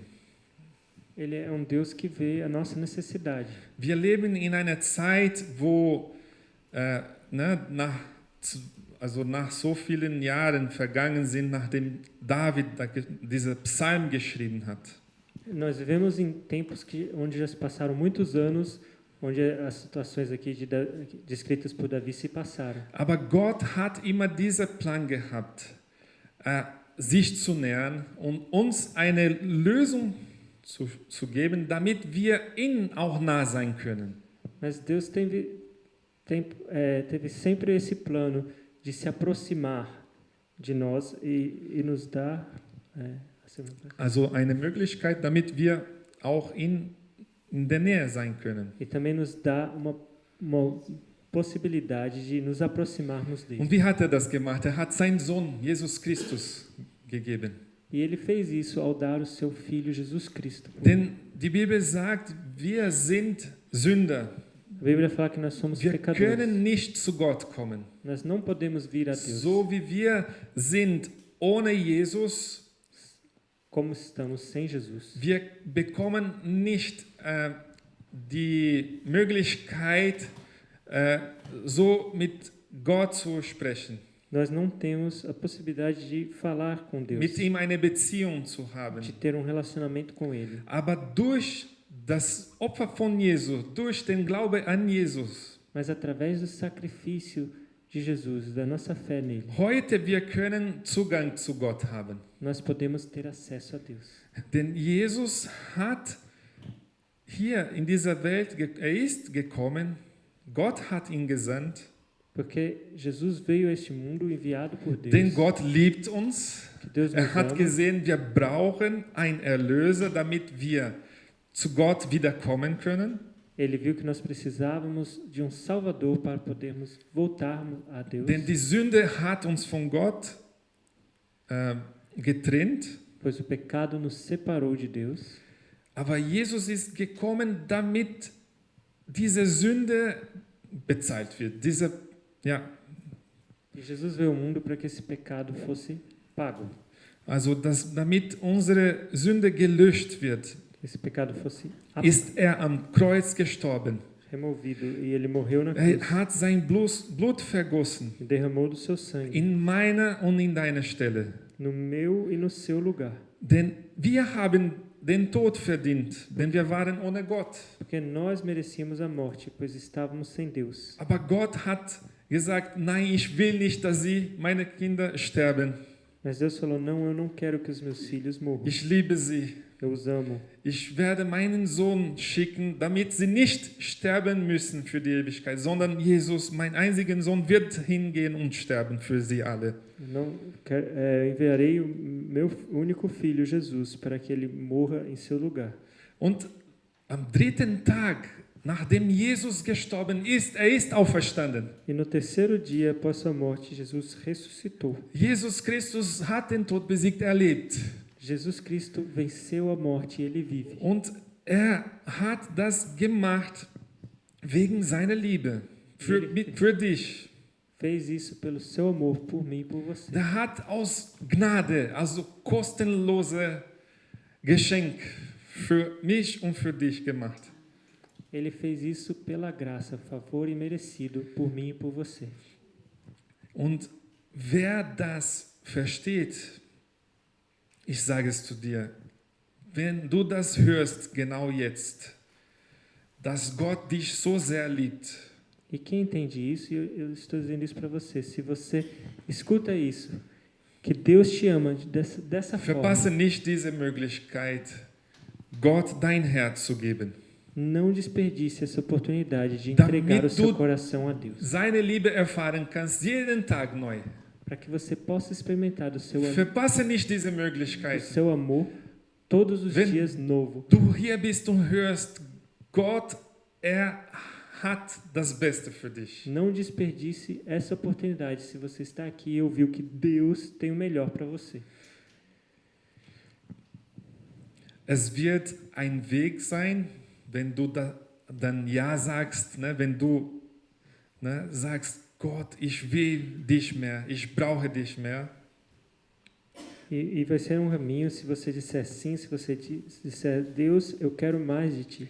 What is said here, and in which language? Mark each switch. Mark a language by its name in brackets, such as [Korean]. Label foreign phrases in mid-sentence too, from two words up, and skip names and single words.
[Portuguese] Ele é um Deus que vê a nossa necessidade. [German] Wir leben in einer Zeit, wo nach so vielen Jahren vergangen sind, nachdem David dieser Psalm geschrieben hat. [Portuguese] Nós vivemos em tempos onde já se passaram muitos anos, onde as situações aqui descritas por Davi se passaram. [German] Aber Gott hat immer diesen Plan gehabt, sich zu nähern und uns eine Lösung zu geben, damit wir ihm auch nah sein können. [Portuguese] Mas Deus teve sempre esse plano de se aproximar de nós e nos dar [German] also eine Möglichkeit, damit wir auch in der Nähe sein können. [Portuguese] E também nos dá uma possibilidade de nos aproximarmos dele. [German] Und wie hat er das gemacht? Er hat seinen Sohn Jesus Christus gegeben. [Portuguese] E ele fez isso ao dar o seu filho Jesus Cristo. [German] Denn die Bibel sagt, wir sind Sünder. [Portuguese] A Bíblia fala que nós somos [German] Wir [Portuguese] pecadores. [German] können nicht zu Gott kommen. [Portuguese] Nós não podemos vir a Deus. [German] So wie wir sind ohne Jesus, [Portuguese] como estamos sem Jesus. [German] wir bekommen nicht die Möglichkeit, so mit Gott zu sprechen. [Portuguese] Nós não temos a possibilidade de falar com Deus. [German] Mit ihm eine Beziehung zu haben. [Portuguese] De ter relacionamento com ele. [German] Aber durch das Opfer von Jesus, durch den Glaube an Jesus, [Portuguese] mas através do sacrifício de Jesus, da nossa fé nele, [German] heute wir können Zugang zu Gott haben. [Portuguese] Nós podemos ter acesso a Deus. [German] Denn Jesus hat hier in dieser Welt, er ist gekommen, Gott hat ihn gesandt. [Portuguese] Porque Jesus veio a este mundo enviado por Deus. [German] Denn Gott liebt uns. [Portuguese] Deus [German] Er hat gesehen, wir brauchen einen Erlöser, damit wir zu Gott wiederkommen können. [Portuguese] Ele viu que nós precisávamos de Salvador para podermos voltar a Deus. [German] Denn die Sünde hat uns von Gott getrennt, [Portuguese] pois o pecado nos separou de Deus. [German] aber Jesus ist gekommen, damit diese Sünde bezahlt wird. [Portuguese] E Jesus veio ao mundo para que esse pecado fosse pago, [German] Also damit unsere Sünde gelöscht wird, [Portuguese] que esse pecado fosse [German] ist er am Kreuz gestorben. [Portuguese] removido. E ele morreu na [German] Er [Portuguese] cruz [German] hat sein Blut vergossen, [Portuguese] e derramou do seu sangue [German] in meiner und in deiner Stelle. [Portuguese] no meu e no seu lugar. [German] Denn wir haben den Tod verdient, denn wir waren ohne Gott. [Portuguese] Porque nós merecíamos a morte, pois estávamos sem Deus. [German] Aber Gott hat gesagt, nein, ich will nicht, dass meine Kinder sterben. [Portuguese] Mas Deus falou, não, eu não quero que os meus filhos morram. [German] Ich liebe sie. [Portuguese] Eu os amo. [German] Ich werde meinen Sohn schicken, damit sie nicht sterben müssen für die Ewigkeit, sondern Jesus, mein einzigen Sohn, wird hingehen und sterben für sie alle. [Portuguese] Não, enviarei o meu único filho, Jesus, para que ele morra em seu lugar. [German] Und am dritten Tag, nachdem Jesus gestorben ist, er ist auferstanden. [Portuguese] E no terceiro dia após sua morte, Jesus ressuscitou. [German] Jesus Christus hat den Tod besiegt, er lebt. [Portuguese] Jesus Cristo venceu a morte e ele vive. [German] Und er hat das gemacht wegen seiner Liebe für dich. [Portuguese] Fez isso pelo seu amor por mim e por você. [German] Der hat aus Gnade, also kostenlose Geschenk für mich und für dich gemacht. [Portuguese] Ele fez isso pela graça, favor imerecido por mim e por você. [German] Und wer das versteht, ich sage es zu dir, wenn du das hörst genau jetzt, dass Gott dich so sehr liebt, [Portuguese] E quem entende isso, e eu estou dizendo isso para você, se você escuta isso, que Deus te ama dessa [German] verpasse [Portuguese] forma, [German] nicht diese Möglichkeit, Gott dein Herz zu geben. [Portuguese] não desperdice essa oportunidade de entregar o seu coração a Deus, [German] Seine Liebe erfahren kannst jeden Tag neu. [Portuguese] para que você possa experimentar do seu [German] Verpasse nicht diese Möglichkeit. [Portuguese] amor todos os [German] Wenn [Portuguese] dias novo. [German] Du hier bist und hörst, Gott, er hat das Beste für dich. [Portuguese] Não desperdice essa oportunidade se você está aqui e ouviu que Deus tem o melhor para você. [German] Es wird ein Weg sein, wenn du dann Ja sagst, ne? Wenn du sagst, Gott, ich will dich mehr, ich brauche dich mehr. [Portuguese] E vai ser um caminho se você disser sim, se você disser, Deus, eu quero mais de ti.